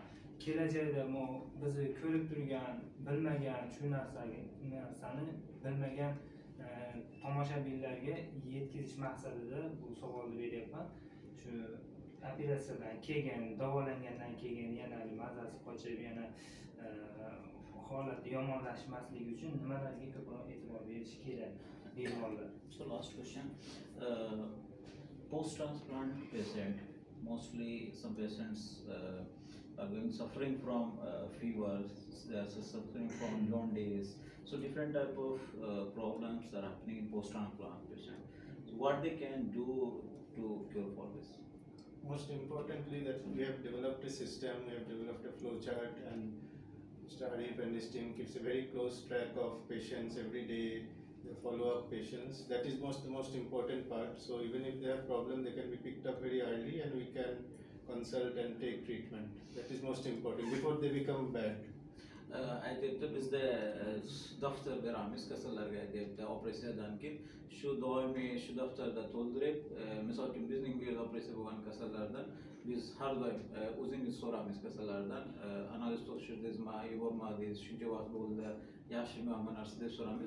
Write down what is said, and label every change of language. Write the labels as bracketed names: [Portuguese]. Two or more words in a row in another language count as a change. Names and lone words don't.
[Uzbek] Kelajakda bizni ko'rib turgan, bilmagan shu narsani bilmagan tomoshabinlarga yetkazish maqsadida bu savolni beryapman. Shu operatsiyadan keyin, davolangandan keyin yana mazasi qochib, yana holati yomonlashmasligi uchun nimalarga ko'proq e'tibor berish kerak bemorlar? [English] So last question, post-transplant patient, mostly some patients are going suffering from fevers, they are suffering from jaundice. So different type of problems are happening in post-transplant patient. So what they can do to cure for this? Most importantly, that we have developed a system, we have developed a flow chart, and Mr. Arif and his team keeps a very close track of patients every day. They follow up patients. That is the most important part. So even if they have problem, they can be picked up very early, and we can consult and take treatment. That is most important before they become bad. [Uzbek] Aytibdi bizda daftarda ramiz kasallarga aytibdi operatsiyadan keyin shu doimiy shu daftarda to'ldirib, misol uchun bizning bu yerda operatsiya bo'lgan kasallardan biz har doim o'zingiz so'raymiz kasallardan, analiz topshirdingizmi, yubormadingiz, shuncha vaqt bo'ldi, yaxshimi, hamma narsa deb so'raymiz.